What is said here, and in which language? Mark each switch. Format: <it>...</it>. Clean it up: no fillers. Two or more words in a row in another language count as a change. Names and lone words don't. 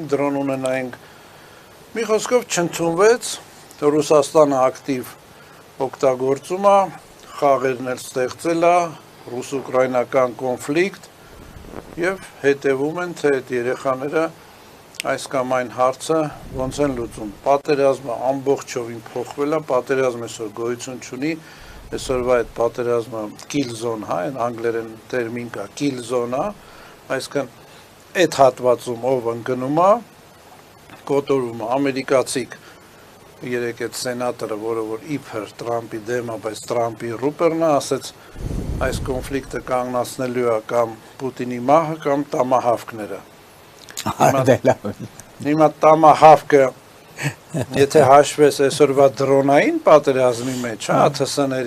<hy>դրոն ունենայինք։ Մի խոսքով չընդունվեց, Ռուսաստանը ակտիվ օգտագործում է, խաղերն էլ ստեղծել է, ռուս-ուկրաինական կոնֆլիկտ եւ հետևում են, թե այդ երեխաները այս կամ այն հարցը ոնց են լուծում։ Պատերազմը ամբողջովին փոխվել է, պատերազմը այսօր գոյություն չունի, այսօրվա այդ պատերազմը</hy> <en>kill zone,</en> <hy>հա, այն անգլերեն տերմին կա,</hy> <en>kill zone,</en> <hy>այսինքն այդ հատվածում ով ընկնում է, կոտորվում է, ամերիկացիք երեք այդ սենատորը, որը որ իբր Տրամպի դեմ է, բայց Տրամպի ռուպերն է, ասեց այս կոնֆլիկտը կանգնացնելու է կամ Պուտինի մահը կամ տամահավքները։ Հիմա տամահավքը, եթե հաշվես այսօրվա դրոնային պատերազմի մեջ, հա, ԱԹՍ-ների։</hy>